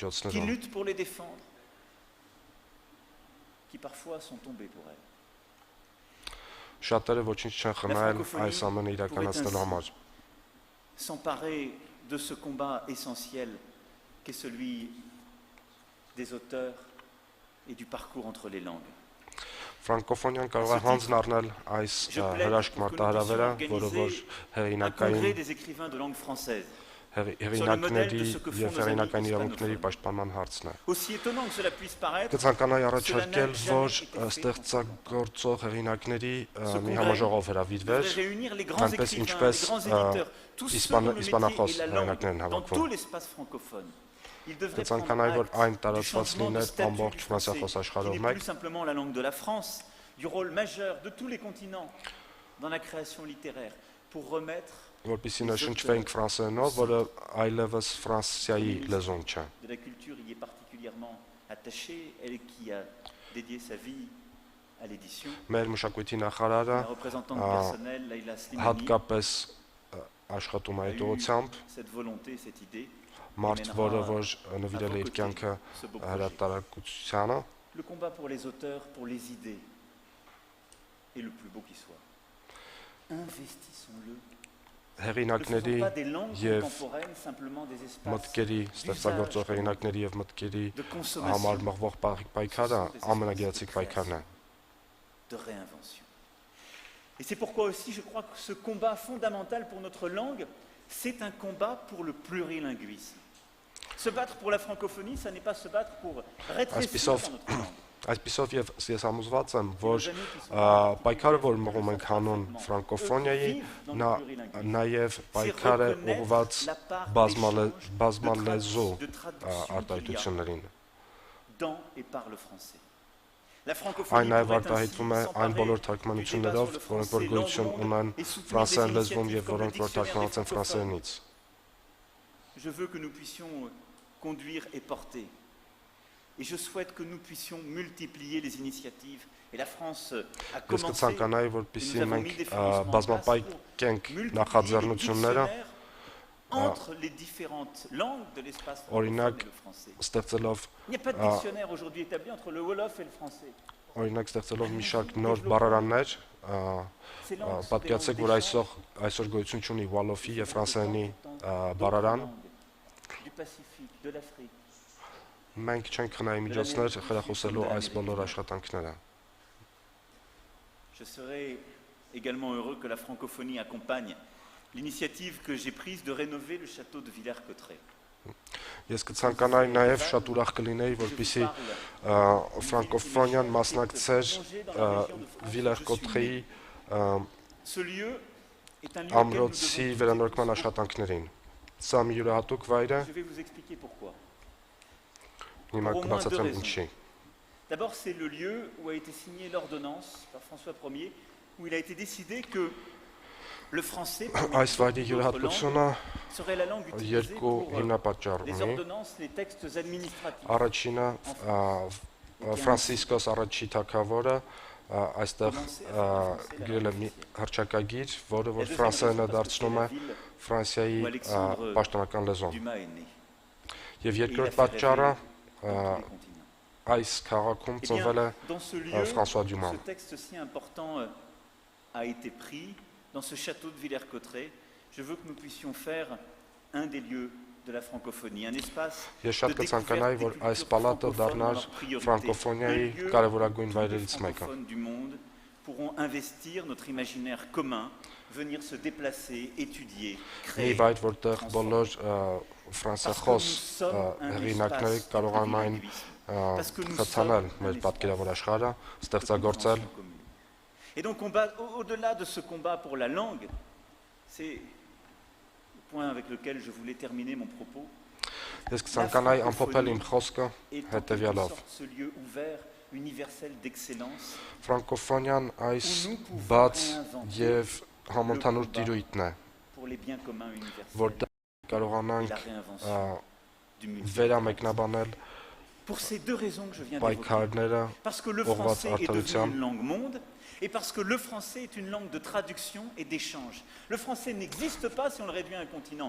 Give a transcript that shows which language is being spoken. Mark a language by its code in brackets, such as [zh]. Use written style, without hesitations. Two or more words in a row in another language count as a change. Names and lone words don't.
[hy] միջոցներում [fr] luttent pour les défendre, qui parfois sont tombés pour elles. [hy] շատերը ոչինչ չեն խնայել այս ամենը իրականացնելու համար։ [fr] S'emparer de ce combat essentiel qu'est celui des auteurs et du parcours entre les langues. [hy] Ֆրանկոֆոնիան կարող է հանձն առնել այս [fr] Je plaide [hy] հրաշք [fr] pour que nous [hy] մարտահրավերը, [fr] puissions [hy] որը որ [fr] organiser un [hy] հեղինակային [fr] congrès des écrivains de langue française. [hy] հեղինակների եւ հեղինակային իրավունքների պաշտպանման հարցն է։ [fr] Aussi étonnant que cela puisse paraître, [hy] Կցանկանայի առաջարկել, որ ստեղծագործող հեղինակների մի համաժողով հրավիրվեր, [fr] devrait réunir les grands [hy] այնպես [fr] écrivains, [hy] ինչպես [fr] les grands éditeurs, tous ceux dont le métier [hy] իսպանախոս [fr] est la langue, [hy] հեղինակներն [fr] dans tout [hy] հավաքվում։ [fr] l'espace francophone. Il devrait prendre [hy] Կցանկանայի, որ այն [fr] acte du [hy] տարածված [fr] changement de [hy] լիներ [fr] statut [hy] ամբողջ [fr] du [hy] ֆրանսիախոս [fr] français, qui [hy] աշխարհով [fr] n'est [hy] մեկ, [fr] plus simplement la langue de la France, du rôle majeur de tous les continents dans la création littéraire, pour remettre [hy] որպեսզի նշնչվեինք ֆրանսերենով, որը այլևս Ֆրանսիայի լեզուն չէ։ [fr] de la culture y est particulièrement attachée, elle qui a dédié sa vie à l'édition. [hy] Մեր մշակույթի նախարարը [fr] La représentante personnelle, Laila Slimani, [hy] հատկապես աշխատում է այդ ուղղությամբ, [fr] cette volonté, cette idée. [hy] մարդ, որը որ նվիրել է իր կյանքը հրատարակությանը, [fr] Le combat pour les auteurs, pour les idées, est le plus beau qui soit. Investissons-le. Ne [hy] հեղինակների [fr] faisons pas des langues [hy] եւ [fr] contemporaines simplement des espaces [hy] մտքերի, ստեղծագործող հեղինակների եւ մտքերի [fr] de [hy] համար [fr] consommation, [hy] մղվող պայքարը ամենագեղեցիկ պայքարն է։ [fr] de réinvention. Et c'est pourquoi aussi je crois que ce combat fondamental pour notre langue, c'est un combat pour le plurilinguisme. Se battre pour la francophonie, ça n'est pas se battre pour rétrécir dans notre langue. [hy] Այսպիսով եւ ես համոզված եմ, որ պայքարը, որ մղում ենք հանուն ֆրանկոֆոնիայի, նա նաեւ պայքար է ուղղված բազմալեզու արտահայտություններին։ [fr] Dans et par le français. La [hy] Այն [fr] francophonie [hy] նաև [fr] pourrait [hy] արտահայտվում է [fr] ainsi [hy] այն բոլոր [fr] s'emparer [hy] թարգմանություններով, [fr] du débat sur le [hy] որոնք որ [fr] français, [hy] գոյություն [fr] langue au [hy] ունեն [fr] monde, et soutenir [hy] ֆրանսերեն [fr] des [hy] լեզվում եւ [fr] initiatives comme [hy] որոնք [fr] le [hy] որ թարգմանված են [fr] dictionnaire des [hy] ֆրանսերենից։ [fr] Je veux que nous puissions conduire et porter. Et je souhaite que nous puissions multiplier les initiatives. Et la France a [hy] Ես [fr] commencé. [hy] կցանկանայի, որպեսզի մենք բազմապայքենք նախաձեռնությունները, [fr] entre les différentes langues de l'espace [hy] Օրինակ, [fr] francophone et le français. [hy] ստեղծելով [fr] Il n'y a pas de dictionnaire aujourd'hui établi entre le Wolof et le français. [hy] օրինակ ստեղծելով մի շարք նոր բառարաններ, պատկերացեք, որ այսօր գոյություն ունի Wolof-ի եւ ֆրանսերենի բառարան, [fr] Du Pacifique, de l'Afrique. [hy] մենք չենք խնայի միջոցներ խրախուսելու այս բոլոր աշխատանքները։ [fr] Je serais également heureux que la francophonie accompagne l'initiative que j'ai prise de rénover le château de Villers-Cotterêts. [hy] Ես կցանկանայի նաև շատ ուրախ կլինեի, որպեսզի ֆրանկոֆոնիան մասնակցեր Վիլեր-Կոտրեի [fr] Ce lieu est un lieu auquel nous [hy] ամրոցի [fr] devons [hy] վերանորոգման աշխատանքներին։ Սա մի յուրահատուկ վայր է, [fr] Je vais vous expliquer pourquoi. [hy] հիմա կբացատրեմ ինչի։ [fr] D'abord, c'est le lieu où a été signée l'ordonnance par François Ier, où il a été décidé que le français [hy] Այս վայրի յուրահատկությունը [fr] serait la langue utilisée [hy] երկու [fr] pour [hy] հիմնապատճառ [fr] les [hy] ունի։ [fr] ordonnances, les textes administratifs. [hy] Առաջինը Ֆրանցիսկոս առաջի թագավորը այստեղ գրել է մի հռչակագիր, որը որ ֆրանսերենը դարձնում է Ֆրանսիայի պաշտոնական լեզուն։ [fr] Dumas est né. [hy] Եվ երկրորդ պատճառը այս քաղաքում [fr] Eh [hy] ծնվել [fr] bien, [hy] է [fr] dans ce lieu, François Dumas. ce texte si important a été pris dans ce château de Villers-Cotterêts. Je veux que nous puissions faire un des lieux de la francophonie, un espace [hy] Ես շատ [fr] de [hy] կցանկանայի, որ [fr] découverte des [hy] այս [fr] cultures [hy] պալատը [fr] francophones [hy] դառնար [fr] dans leur priorité. [hy] ֆրանկոֆոնիայի [fr] Un lieu [hy] կարևորագույն [fr] où tous les [hy] վայրերից մեկը։ [fr] francophones du monde pourront investir notre imaginaire commun, venir se déplacer, étudier, [hy] Մի [fr] créer. [hy] վայր, որտեղ բոլոր ֆրանսախոս հեղինակները կարողանում են խցանել մեր պատկերավոր աշխարհը, ստեղծագործել։ [fr] Et donc, au-delà de ce combat pour la langue, c'est le point avec lequel je voulais terminer mon propos. [hy] Ես կցանկանայի ամփոփել իմ խոսքը [fr] est en quelque [hy] հետևյալով. [fr] sorte ce lieu ouvert, universel d'excellence, [hy] Ֆրանկոֆոնիան այս բաց եւ համընդհանուր տիրույթն է, [fr] pour les biens communs universels [hy] որտեղ [fr] et [hy] կարողանանք [fr] la réinvention du multilingualisme. [hy] վերամեկնաբանել [fr] Pour ces deux raisons que je viens d'évoquer. [hy] պայքարները [fr] Parce que le [hy] ուղղված [fr] français est devenu [hy] արդարության [fr] une langue monde et parce que le français est une langue de traduction et d'échange. Le français n'existe pas si on le réduit à un continent.